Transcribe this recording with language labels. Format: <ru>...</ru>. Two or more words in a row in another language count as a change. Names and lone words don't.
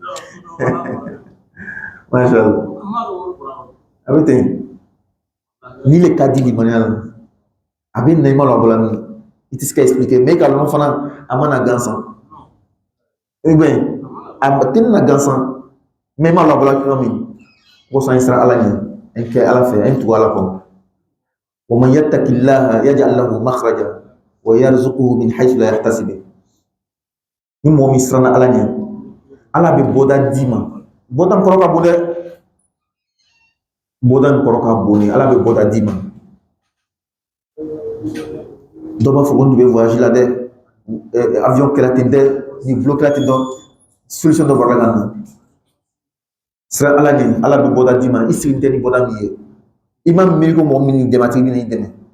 <bm>machallah a bɛ ten ni le ka di limaniya la a bɛ na i ma lɔ a bɔla min i tɛ se ka</bm> <fr>expliquer mais</fr> <bm>i ka lɔn fana a mana gansan</bm> <fr>ou bien</fr> <bm>a tɛ na gansan mais i ma lɔ a bɔla yɔrɔ min ko sɔn i sera ala ɲɛ an kɛ ala fɛ an tugu ala kɔ wa</bm> <ar>من يتق الله يجعل له مخرجا ويرزقه من حيث لا يحتسب</ar> <bm>ni mɔgɔ min siranna ala ɲɛ ala bɛ bɔda d'i ma bɔda min kɔrɔ ka bon dɛ bɔda min kɔrɔ ka bon ala bɛ bɔda d'i ma dɔw b'a fɔ ko n tun bɛ voyage la dɛ avion kɛra ten dɛ ni bulo kɛra ten dɔ solution dɔ bɔra ka na sira ala ɲɛ ala bɛ bɔda d'i ma i sigi tɛ ni bɔda min ye i ma miiri ko mɔgɔ min y'i dɛmɛ a tigi bɛ n'i dɛmɛ</bm>